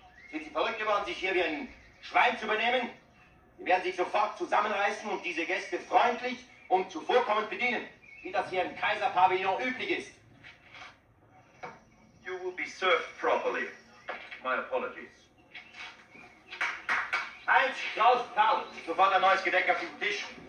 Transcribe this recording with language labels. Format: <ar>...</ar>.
<de>Sind Sie verrückt geworden, sich hier wie ein Schwein zu benehmen? Sie werden sich sofort zusammenreißen und diese Gäste freundlich und zuvorkommend bedienen, wie das hier im Kaiserpavillon üblich ist.</de> <en>You will be served properly. My apologies.</en> <de>Heinz, Klaus, Karl, sofort ein neues Gedeck auf den Tisch.</de>